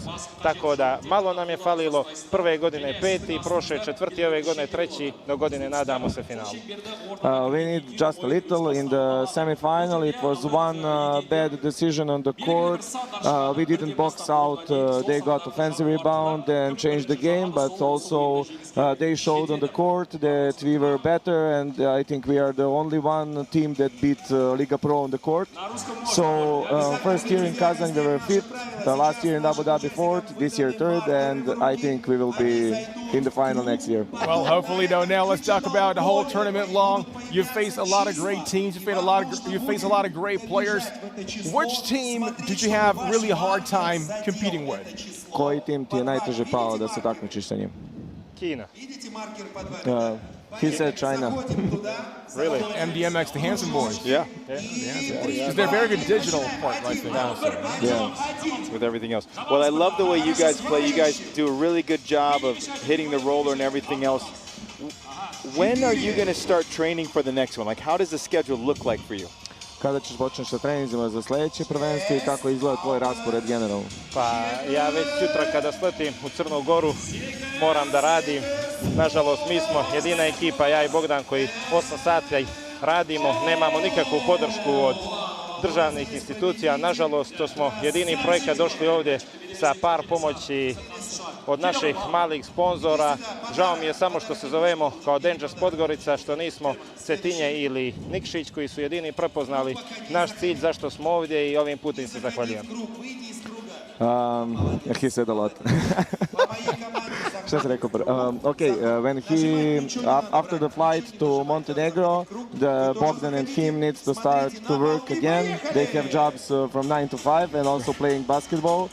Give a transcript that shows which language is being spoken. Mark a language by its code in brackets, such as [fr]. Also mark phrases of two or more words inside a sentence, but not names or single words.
[sr] Tako da malo nam je falilo, prve godine 5, prošle 4, ove godine 3, do godine nadamo se finalu. [en] We need just a little. In the semi-final it was one bad decision on the court. We didn't box out. They got offensive rebound and changed the game, but also they showed on the court that we were better, and I think we are the only one team that beat Liga Pro on the court. So first year in Kazan we were 5th, the last year in Abu Dhabi 4th, this year 3rd, and I think we will be in the final next year. Well, hopefully no. Now let's talk about the whole tournament long. You've faced a lot of great teams. You faced a lot of great players. Which team did you have really a hard time competing with? [sr] Koji tim ti je najteže pao da se takmičiš sa njim? Kina. [en] He said China. Really? MDMX, the Handsome Boys. Yeah. Because they're very good digital part, I think, also. Yeah. With everything else. Well, I love the way you guys play. You guys do a really good job of hitting the roller and everything else. When are you going to start training for the next one? Like, how does the schedule look like for you? [sr] kada ćeš počneš sa treninzima za sljedeće prvenstvo i kako izgleda tvoj raspored generalno? Pa ja već sutra kada sletim u Crnu Goru moram da radim. Nažalost, mi smo jedina ekipa, ja i Bogdan, koji 8 sati radimo, nemamo nikakvu podršku od državnih institucija. Nažalost, to smo jedini projekat došli ovdje sa par pomoći od naših malih sponzora. Žao mi je samo što se zovemo kao Dangerous Podgorica, što nismo Cetinje ili Nikšić, koji su jedini prepoznali naš cilj, zašto smo ovdje, i ovim putem se zahvaljujem. [en] He said a lot. When after the flight to Montenegro, Bogdan and him needs to start to work again. They have jobs from 9 to 5 and also playing basketball.